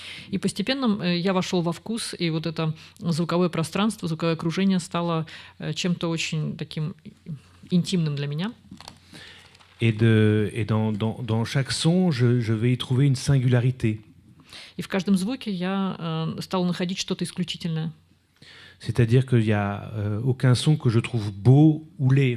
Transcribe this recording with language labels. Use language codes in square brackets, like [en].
[ru] И постепенно я вошел во вкус, и вот это звуковое пространство, звуковое окружение стало чем-то очень таким интимным для меня. [fr] Et dans chaque son, je vais y trouver une singularité. [ru] И в каждом звуке я стал находить что-то исключительное. [fr] C'est-à-dire qu'il n'y a aucun son que je trouve beau ou laid.